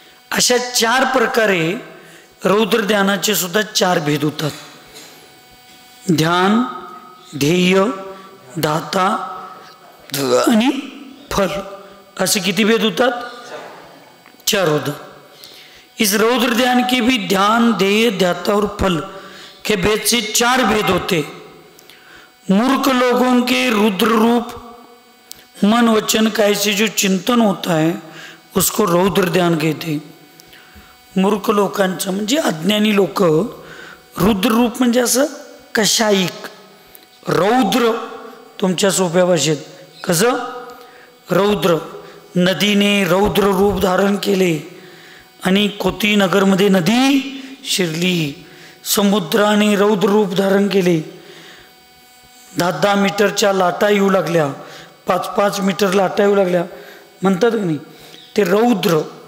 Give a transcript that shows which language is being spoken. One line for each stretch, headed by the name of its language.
Marathi: अशा 4 प्रकारे रौद्र ध्यानाचे सुद्धा 4 भेद होतात. ध्यान, ध्येय, दाता आणि फल असे किती भेद होतात? 4 होतात.
Hindi: इस रौद्र ध्यान के भी ध्यान, ध्येय, ध्याता और फल के भेद से 4 भेद होते. मूर्ख लोगों के रुद्र रूप मन वचन काय से जो चिंतन होता है उसको रौद्र ध्यान कहते.
Marathi: मूर्ख लोकांचं म्हणजे अज्ञानी लोक, रुद्र रूप म्हणजे असं कशाईक, रौद्र तुमच्या सोप्या भाषेत कसं रौद्र, नदीने रौद्र रूप धारण केले आणि कोती नगरमध्ये नदी शिरली, समुद्राने रौद्र रूप धारण केले, 10-10 मीटरच्या लाटा येऊ लागल्या, 5-5 मीटर लाटा येऊ लागल्या म्हणतात की नाही, ते रौद्र.